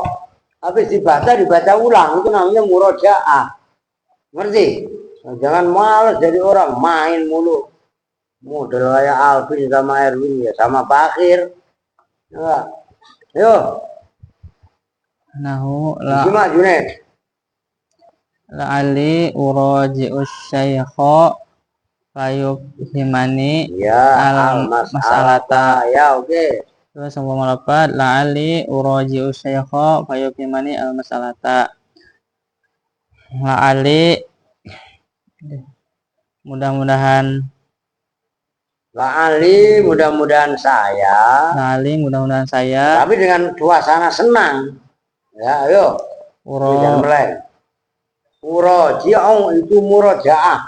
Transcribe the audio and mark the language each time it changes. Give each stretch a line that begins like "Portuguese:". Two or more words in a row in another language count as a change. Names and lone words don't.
Indonesian: Habis dibaca ulang itu namanya murojaah. Ngerti? Jangan males jadi orang main mulu. Model kayak Alvin sama Erwin ya sama Bakir. Ya. Yo, nahu gimana Junet?
Arabic: لعلي أراجع الشيخ فيفهمني
Indonesian: Ya,
Arabic: المسألة.
Indonesian: Ya, oke. Terus yang lapat
Arabic: لعلي أراجع الشيخ فيفهمني المسألة.
Indonesian: La'ali mudah-mudahan La'ali mudah-mudahan saya. la'ali mudah-mudahan saya Tapi dengan suasana senang. Ya, ayo. Jangan meleng. Muroji'u itu murojaah.